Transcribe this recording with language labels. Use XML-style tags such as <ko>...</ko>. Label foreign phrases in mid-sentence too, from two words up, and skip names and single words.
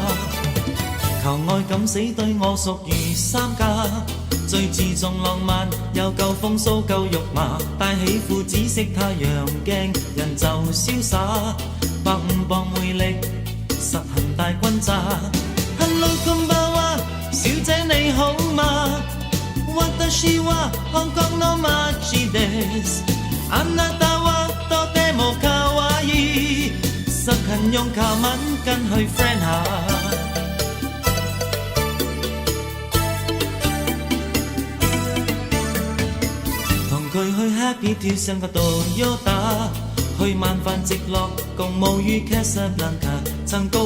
<yue>求愛敢死對我屬於三家，最注重浪漫，又夠風騷夠肉麻，戴起副紫色太陽鏡，人就瀟灑，105磅魅力，實行大轟炸。Hello こんばんは，小姐你好嗎？</yue> <ja>私は香港の街です。あなたはとても可愛い，</ja> <yue>實行用靠吻跟去 friend 下。同佢去 Happy 跳上個 Toyota， 去晚飯直落共舞於 Casablanca， 曾高</yue>